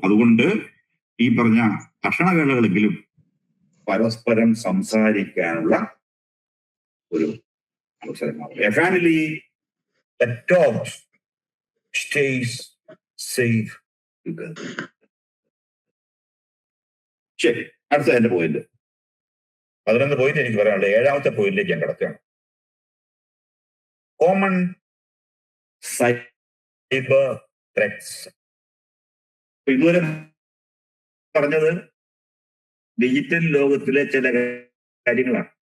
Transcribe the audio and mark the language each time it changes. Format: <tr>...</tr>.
<ml>അതുകൊണ്ട് ഈ പറഞ്ഞ ഭക്ഷണവേളകളെങ്കിലും പരസ്പരം സംസാരിക്കാനുള്ള ഒരു അവസരമാണ്.</ml> <en>A family that talks stays safe together.</en> <ml>ശരി, അടുത്ത എന്റെ പോയിന്റ് 11 പോയിന്റ് എനിക്ക് പറയാനുള്ളത്. 7ാമത്തെ പോയിന്റിലേക്ക് ഞാൻ കിടക്കുകയാണ്.</ml> <en>Common cyber threats.</en> <ml>ഇതുവരെ പറഞ്ഞത് ഡിജിറ്റൽ ലോകത്തിലെ ചില കാര്യങ്ങളാണ്.</ml>